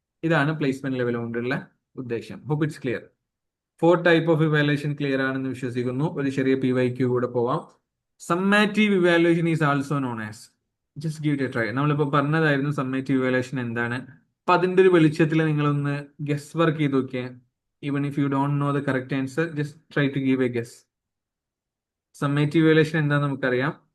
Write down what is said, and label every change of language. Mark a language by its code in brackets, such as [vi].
[ml] ഇതാണ് placement level കൊണ്ടുള്ള ഉദ്ദേശം. [en] Hope it's clear. [ml] 4 type of evaluation clear ആണെന്ന് വിശ്വസിക്കുന്നു. ഒരു ചെറിയ PYQ കൂടെ പോവാം. [en] Summative evaluation is also known as, just give it a try. [ml] നമ്മളിപ്പോ പറഞ്ഞതായിരുന്നു സമ്മേറ്റീവ് ഇവാലുവേഷൻ എന്താണ്. അപ്പൊ അതിന്റെ ഒരു വെളിച്ചത്തിൽ നിങ്ങളൊന്ന് ഗസ് വർക്ക് ചെയ്ത് നോക്കിയേ. [en] Even if you don't know the correct answer, just try to give a guess. [ml] Summative evaluation എന്താന്ന് നമുക്കറിയാം.